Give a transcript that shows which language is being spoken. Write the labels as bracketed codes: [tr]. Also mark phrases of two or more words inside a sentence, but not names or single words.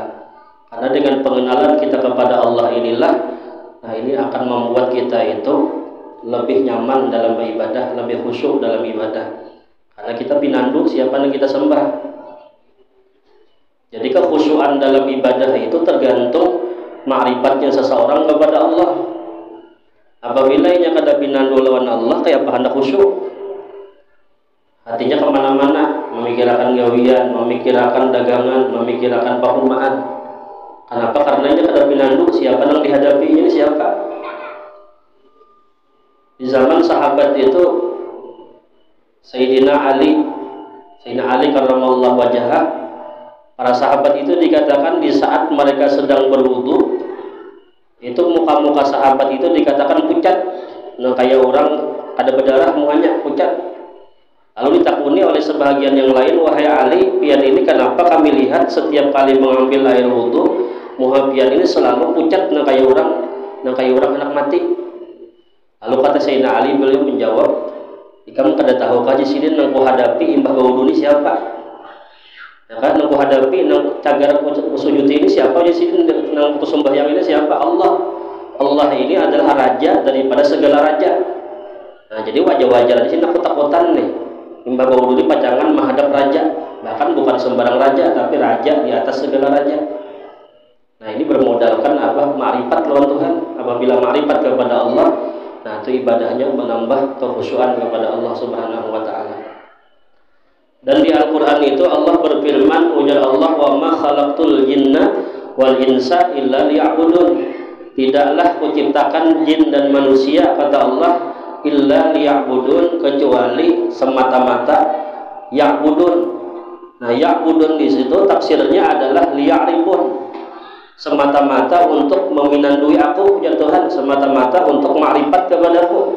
[id] Karena dengan pengenalan kita kepada Allah inilah, nah ini akan membuat kita itu lebih nyaman dalam beribadah, lebih khusyuk dalam ibadah. Karena kita pinandu siapa yang kita sembah. Jadi kekhusyuan dalam ibadah itu tergantung ma'rifatnya seseorang kepada Allah. [bjn] Apabila ia kada pinandu lawan Allah, kayak apa hendak khusyuk? [id] Hatinya kemana-mana, memikirkan gawian, memikirkan dagangan, memikirkan pahumaan. Kenapa? Karena ia kada pinandu siapa yang dihadapi, ini siapa? Di zaman sahabat itu, Sayyidina Ali [ar] كرم الله وجهه, [id] para sahabat itu dikatakan di saat mereka sedang berwudu, itu muka-muka sahabat itu dikatakan pucat. [bjn] Nah, kayak orang ada berdarah muanya pucat. [id] Lalu ditakuni oleh sebahagian yang lain, wahai Ali, pian ini kenapa kami lihat setiap kali mengambil air wudu, muka pian ini selalu pucat, nah kayak orang anak mati. Lalu kata Sayyidina Ali, [bjn] beliau menjawab, kamu kada tahu kaji sini nang ku hadapi imbah wudu ini siapa? Ya kan, nang ku hadapi nang cagar sujud ini siapa? Di sini nang ku sembahyang ini siapa? Allah. [id] Allah ini adalah raja daripada segala raja. [bjn] Nah, jadi wajar-wajar di sini aku takutan nih. Imbah wudu ini pacangan menghadap raja, bahkan bukan sembarang raja, tapi raja di atas segala raja. [id] Nah, ini bermodalkan apa? Ma'rifat lawan Tuhan. Apabila ma'rifat kepada Allah, nah itu ibadahnya menambah kekhusyuan kepada Allah [ar] سبحانه وتعالى. [id] Dan di Al-Quran itu Allah berfirman, ujar Allah, [ar] وما خلقت الجن والإنس إلا ليعبدون. [id] Tidaklah kuciptakan jin dan manusia, kata Allah, [ar] إلا ليعبدون, [id] kecuali semata-mata ya'budun. Nah, ya'budun di situ tafsirnya adalah liya'rifun, semata-mata untuk meminandui aku, ya Tuhan, semata-mata untuk ma'rifat kepadaku.